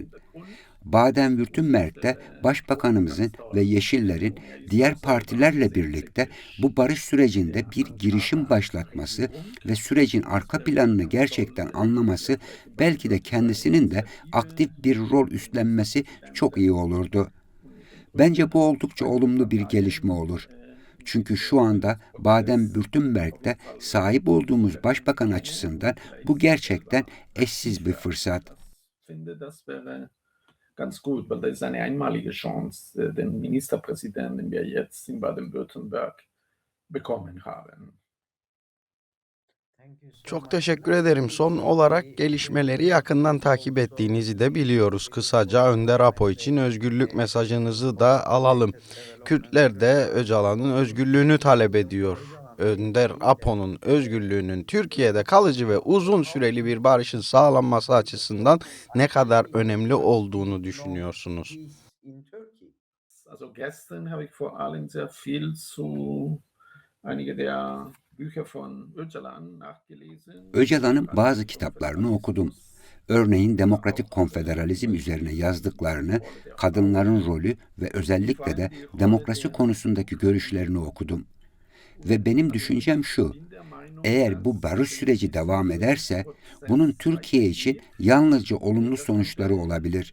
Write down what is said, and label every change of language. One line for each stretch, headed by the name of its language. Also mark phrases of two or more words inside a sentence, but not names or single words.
Turkish: Baden-Württemberg'de Başbakanımızın ve Yeşillerin diğer partilerle birlikte bu barış sürecinde bir girişim başlatması ve sürecin arka planını gerçekten anlaması, belki de kendisinin de aktif bir rol üstlenmesi çok iyi olurdu. Bence bu oldukça olumlu bir gelişme olur. Çünkü şu anda Baden-Württemberg'de sahip olduğumuz başbakan açısından bu gerçekten eşsiz bir fırsat.
German: Ganz gut, weil das ist eine einmalige Chance, den Ministerpräsidenten, den wir jetzt in Baden-Württemberg bekommen haben.
Turkish: Çok teşekkür ederim. Son olarak gelişmeleri yakından takip ettiğinizi de biliyoruz. Kısaca Önder Apo için özgürlük mesajınızı da alalım. Kürtler de Öcalan'ın özgürlüğünü talep ediyor. Önder Apo'nun özgürlüğünün Türkiye'de kalıcı ve uzun süreli bir barışın sağlanması açısından ne kadar önemli olduğunu düşünüyorsunuz?
German: Also gestern habe ich vor allem sehr viel zu einige der Bücher von Öcalan nachgelesen.
Turkish: Öcalan'ın bazı kitaplarını okudum. Örneğin demokratik konfederalizm üzerine yazdıklarını, kadınların rolü ve özellikle de demokrasi konusundaki görüşlerini okudum. Ve benim düşüncem şu, eğer bu barış süreci devam ederse, bunun Türkiye için yalnızca olumlu sonuçları olabilir.